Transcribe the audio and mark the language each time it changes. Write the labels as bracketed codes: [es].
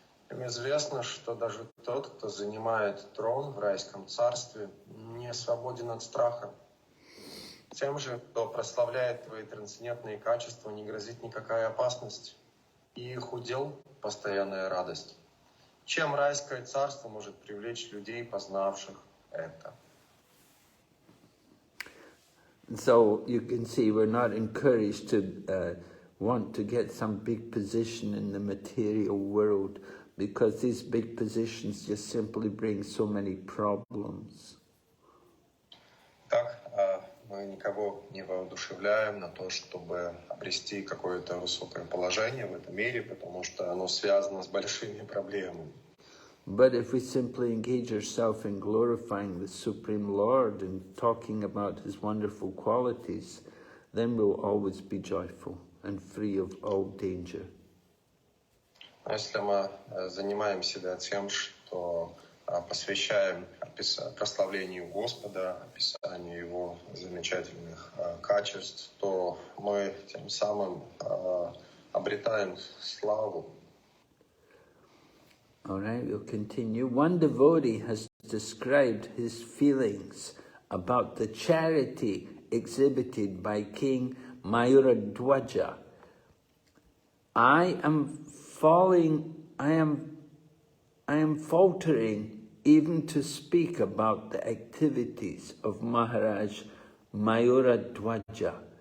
[ru] Им известно, что даже тот, кто занимает трон в райском царстве, не свободен от страха. Тем же, кто прославляет твои трансцендентные качества, не грозит никакая опасность, и их удел — постоянная радость. Чем райское царство может привлечь людей, познавших это? [en] So you can see we're not encouraged to want to get some big position in the material world, because these big positions just simply bring so many problems. [ru] Так, мы никого не воодушевляем на то, чтобы обрести какое-то высокое положение в этом мире, потому что оно связано с большими проблемами. [en] But if we simply engage ourselves in glorifying the Supreme Lord and talking about His wonderful qualities, then we'll always be joyful and free of all danger. [ru] Но если мы занимаем себя тем, что посвящаем прославлению Господа, описанию Его замечательных качеств, то мы тем самым обретаем славу. [en] All right, we'll continue. One devotee has described his feelings about the charity exhibited by King Mayuradwaja. I am faltering even to speak about the activities of Maharaj Mayuradwaja,